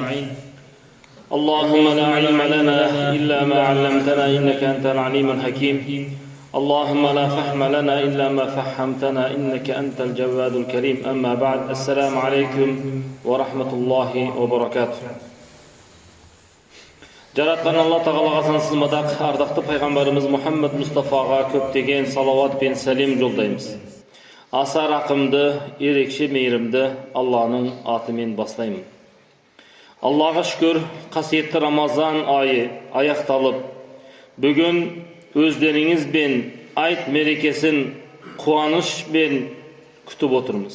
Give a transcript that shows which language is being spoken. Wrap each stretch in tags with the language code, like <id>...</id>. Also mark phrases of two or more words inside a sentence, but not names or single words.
<ar>اللهم لا علم لنا إلا ما علمتنا إنك أنت العليم الحكيم. اللهم لا فهم لنا إلا ما فهمتنا إنك أنت الجواد الكريم. أما بعد، السلام عليكم ورحمة الله وبركاته.</ar> <kk>Жаратқан Алла Тағалаға сансыз мадақ, ардақты пайғамбарымыз Мұхаммад Мұстафаға көптеген салауат пен сәлем жолдаймыз. Аса рақымды, ерекше мейірімді Алланың атымен бастаймын. Аллаға шүкір, қасиетті Рамазан айы аяқталып, бүгін өздеріңізбен айт мерекесін қуанышпен күтіп отырмыз.</kk>